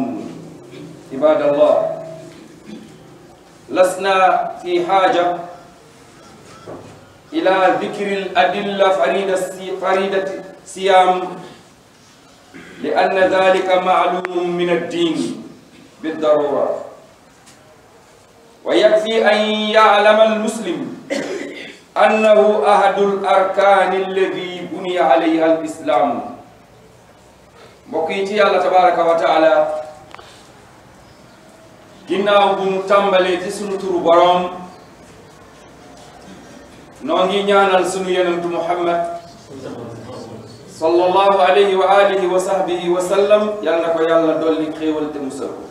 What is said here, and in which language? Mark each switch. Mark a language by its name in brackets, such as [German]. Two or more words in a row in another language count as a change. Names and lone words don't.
[Arabic] عباد الله، لسنا في حاجة إلى ذكر الأدلة فريدة الصيام لأن ذلك معلوم من الدين بالضرورة، ويكفي أن يعلم المسلم أنه أحد الأركان الذي بني عليها الإسلام. بقيتي الله تبارك وتعالى [Wolof] ginnaaw bu mu tàmbalee ci sunu turu boroom noo ngi ñaanal sunu yonentu Muhammad [Arabic] صلى الله عليه وعلى آله وصحبه وسلم, [Wolof] yal na ko yàlla dolli xéewal te musal ko.